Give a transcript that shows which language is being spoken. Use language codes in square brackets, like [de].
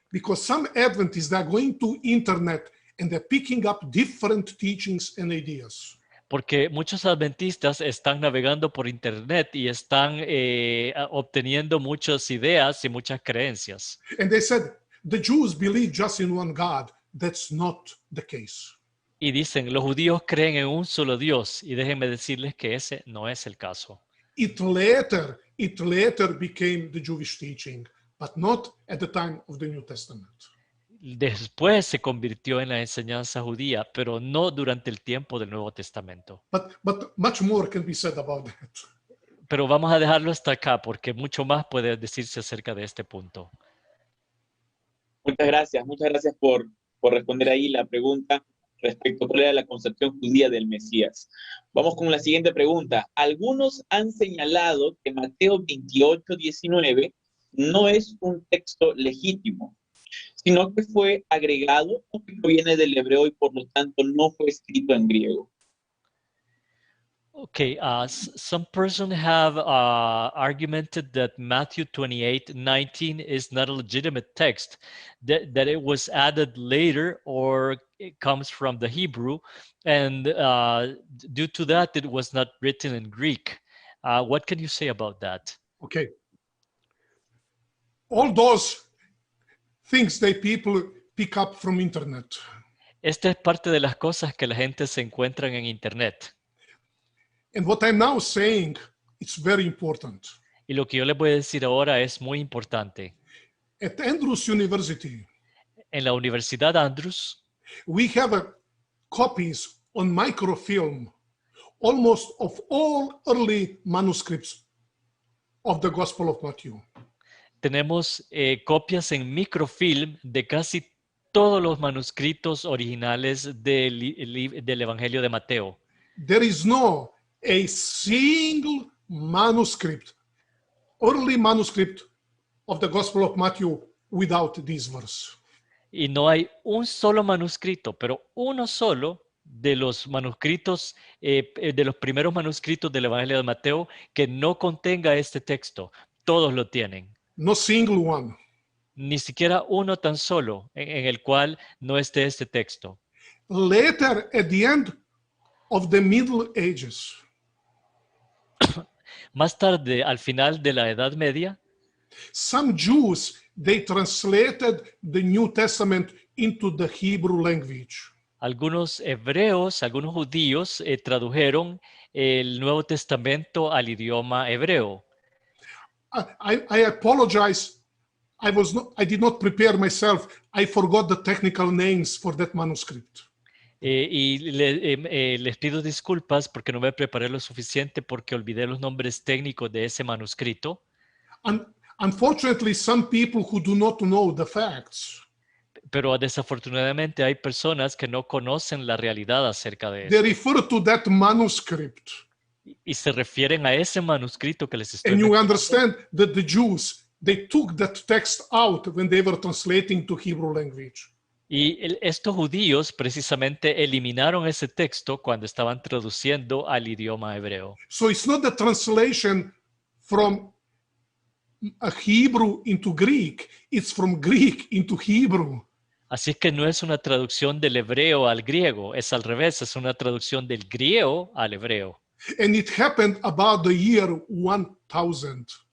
[en] because some Adventists are going to internet and they're picking up different teachings and ideas. [es] Porque muchos adventistas están navegando por internet y están obteniendo muchas ideas y muchas creencias. [en] And they said the Jews believe just in one God. That's not the case. [es] Y dicen, los judíos creen en un solo Dios. Y déjenme decirles que ese no es el caso. [en] It later became the Jewish teaching, but not at the time of the New Testament. [es] Después se convirtió en la enseñanza judía, pero no durante el tiempo del Nuevo Testamento. [en] But much more can be said about that. [es] Pero vamos a dejarlo hasta acá porque mucho más puede decirse acerca de este punto. Muchas gracias por responder ahí la pregunta respecto a cuál era la concepción judía del Mesías. Vamos con la siguiente pregunta. Algunos han señalado que Mateo 28:19 no es un texto legítimo, sino que fue agregado o que proviene del hebreo y por lo tanto no fue escrito en griego. [en] Okay, some person have argumented that Matthew 28:19 is not a legitimate text, that it was added later or it comes from the Hebrew, and due to that, it was not written in Greek. What can you say about that? Okay. All those things that people pick up from internet. [es] Esta es parte de las cosas que la gente se encuentra en internet. [en] And what I'm now saying, it's very important. [es] Y lo que yo les voy a decir ahora es muy importante. [en] At Andrews University, [es] en la Universidad Andrews, [en] we have copies on microfilm almost of all early manuscripts of the Gospel of Matthew. [es] Tenemos copias en microfilm de casi todos los manuscritos originales del Evangelio de Mateo. [en] There is no a single manuscript, early manuscript of the Gospel of Matthew without this verse. [es] Y no hay un solo manuscrito, pero uno solo de los manuscritos, de los primeros manuscritos del Evangelio de Mateo que no contenga este texto. Todos lo tienen. [en] No single one. [es] Ni siquiera uno tan solo en el cual no esté este texto. [en] Later, at the end of the Middle Ages, [es] Más tarde, al final de la Edad Media, [en] some Jews, they translated the New Testament into the Hebrew language. [es] algunos hebreos, algunos judíos tradujeron el Nuevo Testamento al idioma hebreo. [en] I apologize. I did not prepare myself. I forgot the technical names for that manuscript. [es] Les pido disculpas porque no me preparé lo suficiente porque olvidé los nombres técnicos de ese manuscrito. [en] Unfortunately, some people who do not know the facts, [es] Pero desafortunadamente hay personas que no conocen la realidad acerca de [en] they [es] eso [en] refer to that manuscript. [es] y se refieren a ese manuscrito que les estoy [en] And you [es] mencionando. [en] understand that the Jews, they took that text out when they were translating to Hebrew language. [es] Y estos judíos precisamente eliminaron ese texto cuando estaban traduciendo al idioma hebreo. [en] So it's not the translation from a Hebrew into Greek, it's from Greek into Hebrew. [es] Así es que no es una traducción del hebreo al griego, es al revés, es una traducción del griego al hebreo. [en] And it happened about the year 1000.